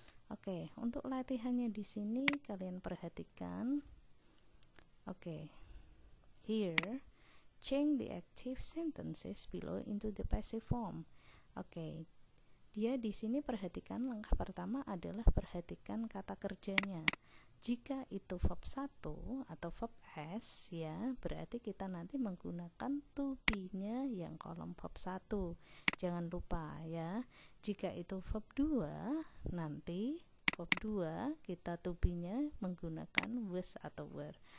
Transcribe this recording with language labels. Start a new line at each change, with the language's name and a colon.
Indonesian: Oke, untuk latihannya di sini kalian perhatikan. Oke.
English: Here, change the active sentences below into the passive form.
Indonesian: Oke. Dia di sini perhatikan langkah pertama adalah perhatikan kata kerjanya. Jika itu verb 1 atau verb S ya, berarti kita nanti menggunakan to be-nya yang kolom verb 1. Jangan lupa ya. Jika itu verb 2, nanti verb 2 kita to be-nya menggunakan was atau were.